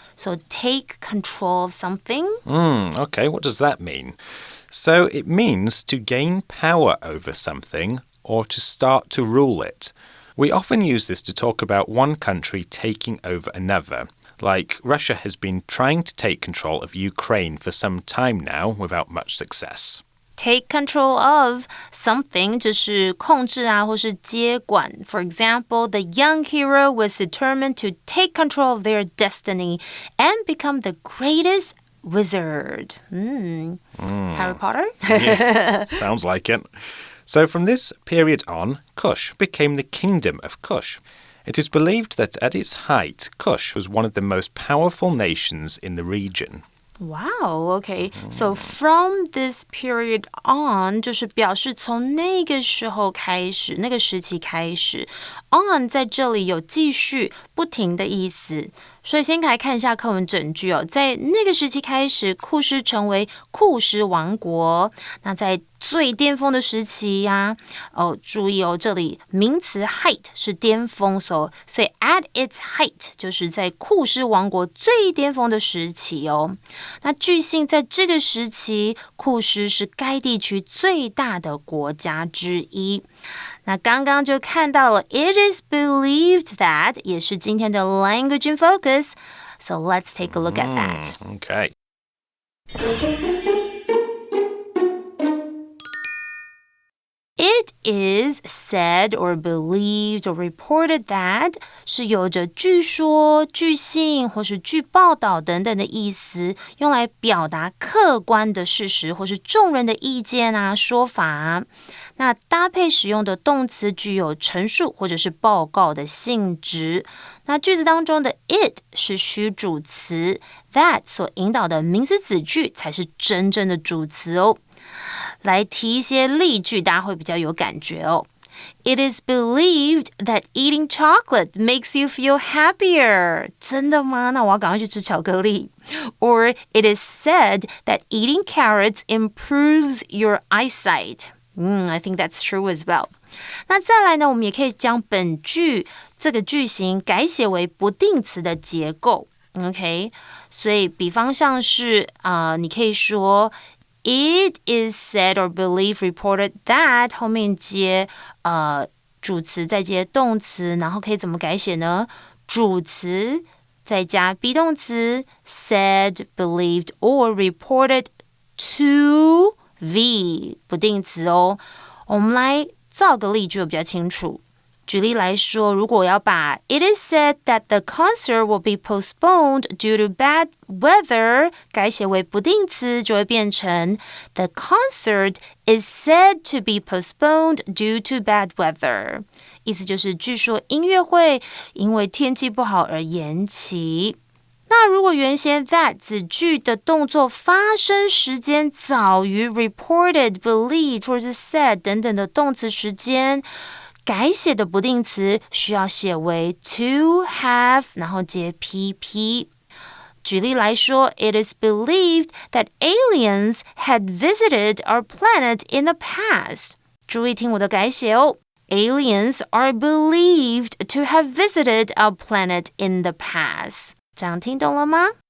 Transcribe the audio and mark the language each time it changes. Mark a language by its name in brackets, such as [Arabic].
[English] So take control of something. Okay, what does that mean? So it means to gain power over something or to start to rule it. We often use this to talk about one country taking over another. Like Russia has been trying to take control of Ukraine for some time now without much success. Take control of something [Chinese] 就是控制啊，或是接管。 [English] For example, the young hero was determined to take control of their destiny and become the greatest wizard. Harry Potter? Yeah, sounds like it. So from this period on, Kush became the kingdom of Kush. It is believed that at its height, Kush was one of the most powerful nations in the region. Wow, okay. So from this period on [Chinese] 就是表示从那个时候开始，那个时期开始。 On 在这里有继续、不停的意思。所以先来看一下课文整句哦。在那个时期开始，库施成为库施王国。那在最巅峰的时期呀，注意哦，这里名词 height 是巅峰，所以 [English] at its height [Chinese] 就是在库施王国最巅峰的时期哦。那据信在这个时期，库施是该地区最大的国家之一。那刚刚就看到了 [English] It is believed that [Chinese] 也是今天的 [English] language in focus. So let's take a look at that. Okay. It is said or believed or reported that [Chinese] 是有着据说、据信或是据报道等等的意思，用来表达客观的事实或是众人的意见啊、说法啊。那搭配使用的动词具有陈述或者是报告的性质。那句子当中的 it 是虚主词， that 所引导的名词子句才是真正的主词哦。来提一些例句，大家会比较有感觉哦。 [English] It is believed that eating chocolate makes you feel happier. [Chinese] 真的吗？那我要赶快去吃巧克力。 [English] Or it is said that eating carrots improves your eyesight. I think that's true as well. [Chinese] 那再来呢，我们也可以将本句这个句型改写为不定词的结构。 OK， 所以比方像是你可以说 [English] It is said or believed reported that [Chinese] 后面接主词再接动词，然后可以怎么改写呢？主词再加 be 动词 [English] said, believed or reported to the [Chinese] 不定词哦。我们来造个例句比较清楚。举例来说，如果我要把 [English] It is said that the concert will be postponed due to bad weather [Chinese] 改写为不定词，就会变成 [English] The concert is said to be postponed due to bad weather [Chinese] 意思就是据说音乐会因为天气不好而延期。那如果原先 that 子句的动作发生时间早于 reported, believed 或是 said 等等的动词时间，改写的不定词需要写为 to have 然后接 pp。举例来说 [English] It is believed that aliens had visited our planet in the past. [Chinese] 注意听我的改写哦。 [English] Aliens are believed to have visited our planet in the past. [Chinese] 这样听懂了吗？